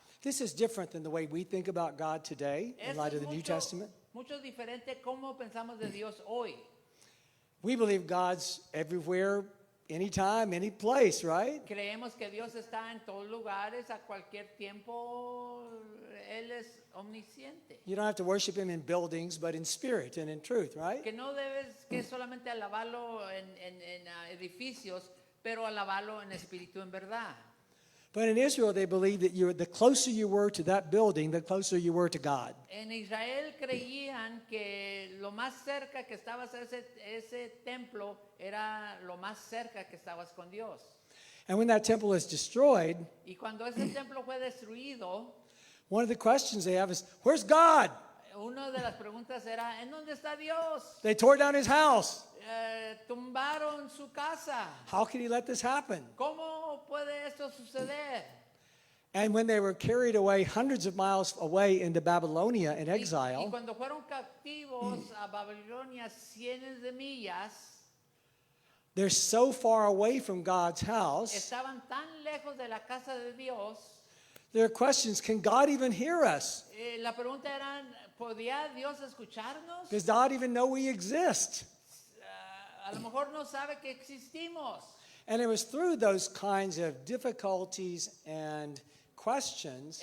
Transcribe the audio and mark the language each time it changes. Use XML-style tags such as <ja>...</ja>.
<en>This is different than the way we think about God today in</en> <es>Eso</es> <en>light</en> <es>es</es> <en>of the New</en> <es>mucho,</es> <en>Testament.</en> <es>mucho diferente cómo pensamos de Dios hoy.</es> <en>We believe God's everywhere, anytime, any place, right?</en> <es>Creemos que Dios está en todos lugares, a cualquier tiempo. Él es omnisciente.</es> <en>You don't have to worship him in buildings, but in spirit and in truth, right?</en> <es>Que no debes que solamente alabarlo en edificios, pero alabarlo en espíritu en verdad.</es> <en>But in Israel, they believe that the closer you were to that building, the closer you were to God.</en> <es>En Israel creían que lo más cerca que estabas a ese templo era lo más cerca que estabas con Dios.</es> <en>And when that temple is destroyed,</en> <es>Y cuando ese templo fue destruido,</es> <en>one of the questions they have is, where's God?</en> <es>una de las preguntas era, ¿en dónde está Dios?</es> <en>They tore down his house.</en> <es>Tumbaron su casa.</es> <en>How could he let this happen?</en> <es>¿Cómo puede esto suceder?</es> <en>And when they were carried away hundreds of miles away into Babylonia in</en> <es>Y</es> <en>exile,</en> <es>cuando fueron captivos a Babilonia cientos de millas,</es> <en>they're so far away from God's house.</en> <es>estaban tan lejos de la casa de Dios.</es> <en>There are questions, can God even hear us?</en> <es>La pregunta era, ¿podía Dios escucharnos?</es> <en>Does God even know we exist?</en> <es>A lo mejor no sabe que existimos.</es> <en>And it was through those kinds of difficulties and questions</en>